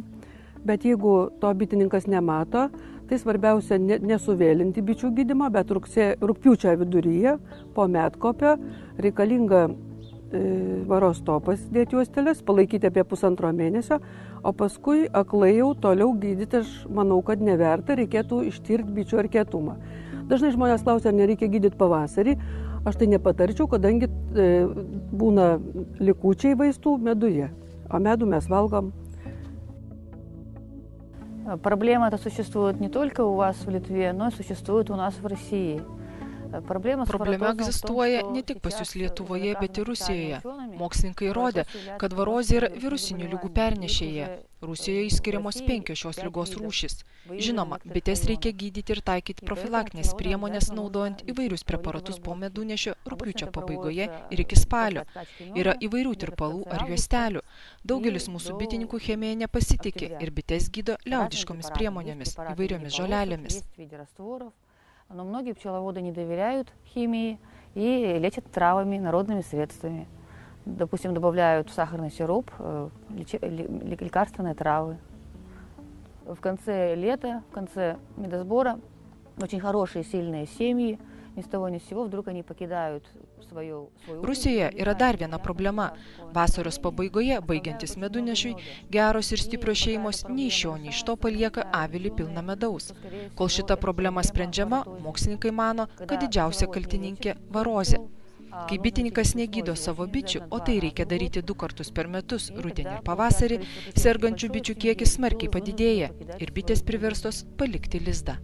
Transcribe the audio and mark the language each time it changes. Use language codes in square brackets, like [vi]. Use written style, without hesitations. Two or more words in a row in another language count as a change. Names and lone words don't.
[lt] Bet jeigu to bitininkas nemato, tai svarbiausia nesuvėlinti bičių gydymą, bet rugpjūčio viduryje, po medkopio, reikalinga varos topas dėti juostelės, palaikyti apie 1,5 mėnesio, o paskui aklai jau toliau gydyti, aš manau, kad neverta, reikėtų ištirti bičių erkėtumą. Dažnai žmonės klausia, ar nereikia gydyti pavasarį. Aš tai nepatarčiau, kadangi būna likučiai vaistų meduje, o medų mes valgom. [ru] Проблема это существует не только у вас в Литве, но и существует у нас в России. [lt] Problema egzistuoja ne tik pas jūs Lietuvoje, bet ir Rusijoje. Mokslininkai įrodė, kad varozė yra virusinių ligų pernešėja. Rusijoje išskiriamos 5 šios ligos rūšys. Žinoma, bites reikia gydyti ir taikyti profilaktinės priemonės, naudojant įvairius preparatus po medunešio rugpjūčio pabaigoje ir iki spalio. Yra įvairių tirpalų ar juostelių. Daugelis mūsų bitininkų chemija nepasitikė ir bites gydo liaudiškomis priemonėmis, įvairiomis žolelėmis. [ru] Но многие пчеловоды не доверяют химии и лечат травами, народными средствами. Допустим, добавляют в сахарный сироп лекарственные травы. В конце лета, в конце медосбора очень хорошие, сильные семьи, ни с того ни с сего вдруг они покидают свою... [lt] Rusijoje yra dar viena problema. Vasaros pabaigoje, baigiantis medunešiui, geros ir stiprios šeimos nei iš šio, nei iš to palieka avilį pilną medaus. Kol šita problema sprendžiama, mokslininkai mano, kad didžiausia kaltininkė varozė. Kai bitininkas negydo savo bičių, o tai reikia daryti 2 kartus per metus, rudenį ir pavasarį, sergančių bičių kiekis smarkiai padidėja ir bitės priverstos palikti lizdą.